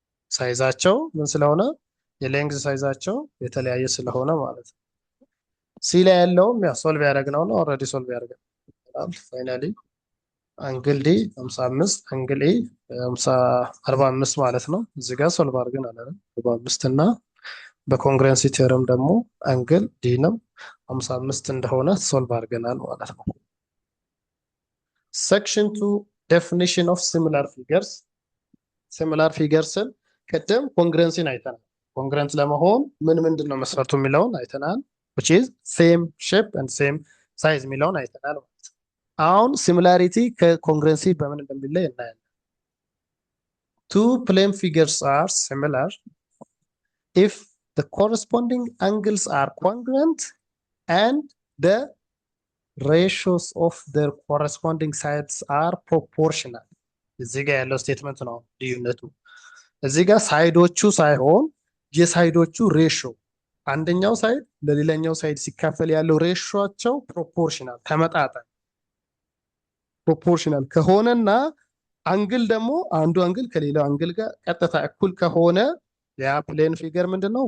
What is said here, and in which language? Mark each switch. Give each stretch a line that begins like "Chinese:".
Amharic: ሳይዛቸው ምን ስለሆነ የሌንግዝ ሳይዛቸው የተለያየ ስለሆነ ማለት ነው። ሲ ላይ ያለውም ያ ሶልቭ ያደረግነው ነው ኦልሬዲ ሶልቭ ያደረግነው ፋይናሊ አንግል ዲ 55 አንግል ኤ 45 ማለት ነው። እዚህ ጋር ሶልቭ አድርገናል አይደል? 45 እና በኮንግረንሲ ቲዮረም ደግሞ አንግል ዲ ነው 55 እንደሆነ ሶልቭ አድርገናል ማለት ነው።
English: section 2 definition of similar figures
Amharic: similar figuresን ቅድም ኮንግረንሲን አይተናል። ኮንግረንት ለመሆን ምንድነው መስፈርቱ የሚለውን አይተናል
English: which is same shape and same size
Amharic: የሚለውን አይተናል ማለት ነው። አሁን ሲሚላሪቲ ከኮንግረንሲ በምን እንደሚለይ እናያለን።
English: two plane figures are similar if the corresponding angles are congruent and the ratios of their corresponding sides are proportional.
Amharic: እዚህ ጋር ያለው ስቴትመንት ነው ልዩነቱ። እዚህ ጋር ሳይዶቹ ሳይሆን የሳይዶቹ ሬሽዮ አንደኛው ሳይድ ለሌላኛው ሳይድ ሲካፈል ያለው ሬሽዮአቸው ፕሮፖርሽናል ተመጣጣኝ ፕሮፖርሽናል ከሆነና አንግል ደግሞ አንዱ አንግል ከሌላው አንግል ጋር ቀጥታ እኩል ከሆነ ያ ፕሌን ፊገር ምንድነው?